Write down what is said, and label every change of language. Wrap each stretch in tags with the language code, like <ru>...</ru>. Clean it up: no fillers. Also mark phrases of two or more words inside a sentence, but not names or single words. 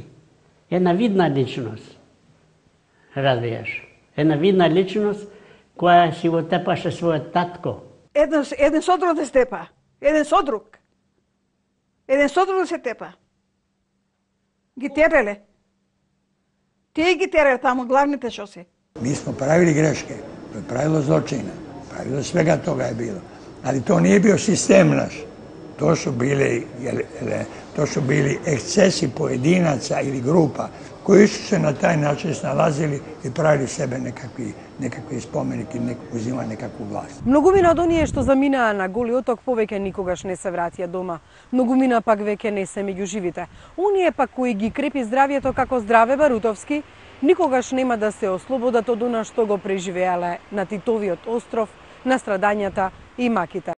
<mk>Една видна личност, разбираш. Една видна личност која си го тепаше својот татко. Еден содруг да се тепа. Еден содруг. Еден содруг да се тепа. Ги тереле. Тие ги тереле таму главните што се.</mk> <sr>Mi smo pravili greške, to je pravilo zločina, pravilo svega toga je bilo. Ali to nije bio sistem naš. To su bili ekscesi pojedinaca ili grupa koji su se na taj način snalazili i pravili sebe nekakvi spomenik i uzimali nekakvu vlast.</sr> <mk>Многумина од оние што заминаа на Голи оток повеќе никогаш не се вратија дома. Многумина пак веќе не се меѓу живите. Оние пак кои ги крепи здравието како Здраве Барутовски, никогаш нема да се ослободат од она што го преживеале на Титовиот остров, на страдањата и маките.</mk>